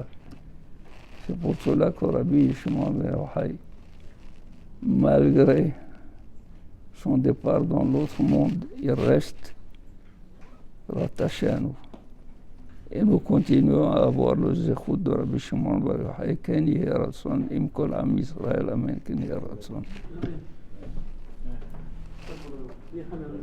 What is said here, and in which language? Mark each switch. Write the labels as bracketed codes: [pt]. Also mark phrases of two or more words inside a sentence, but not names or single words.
[fr] C'est pour cela que Rabbi Shimon ben Yochai, malgré son départ dans l'autre monde, il reste rattaché à nous. Et nous continuons à avoir le zéchout de Rabbi Shimon ben Yochai, [he] כן יהי רצון עם כל עם ישראל אמן כן יהי רצון.